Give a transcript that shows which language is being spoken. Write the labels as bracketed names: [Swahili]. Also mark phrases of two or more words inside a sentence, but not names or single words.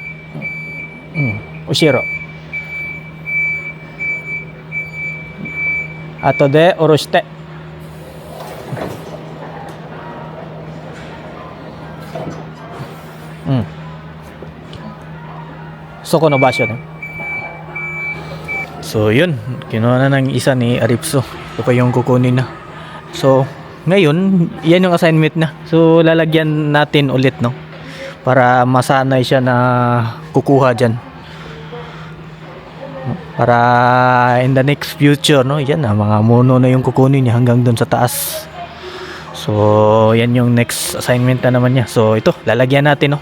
[Japanese] 後ろ。後で下ろして。そこの場所ね。 [Filipino] So yun, kinuha na ng isa ni Aripso. Ito pa yung kukunin na. So ngayon, yan yung assignment na. So lalagyan natin ulit, no, para masanay siya na kukuha dyan. [English] Para in the next future, no, [Filipino] yan na, mga mono na yung kukunin niya hanggang dun sa taas. So yan yung next assignment na naman niya. So ito, lalagyan natin, no.